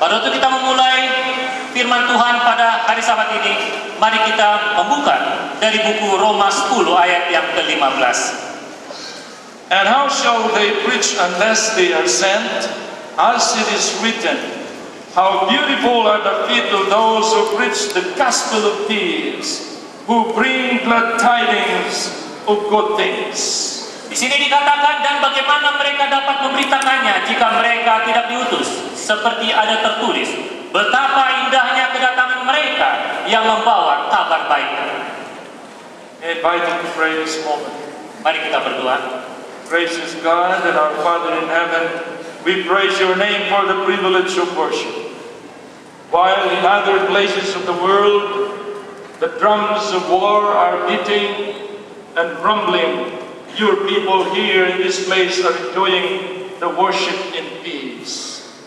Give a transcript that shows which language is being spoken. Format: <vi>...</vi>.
<id>Pada waktu kita memulai firman Tuhan pada hari Sabat ini, mari kita membuka dari buku Roma 10 ayat yang ke-15.</id> <en>And how shall they preach unless they are sent? As it is written, how beautiful are the feet of those who preach the gospel of peace, who bring glad tidings of good things.</en> <id>Di sini dikatakan, dan bagaimana mereka dapat memberitakannya jika mereka tidak diutus, seperti ada tertulis, betapa indahnya kedatangan mereka yang membawa kabar baik.</id> <en>I invite you to pray this moment.</en> <id>Mari kita berdoa.</id> <en>Gracious God and our Father in heaven, we praise your name for the privilege of worship. While in other places of the world, the drums of war are beating and rumbling, your people here in this place are enjoying the worship in peace.</en>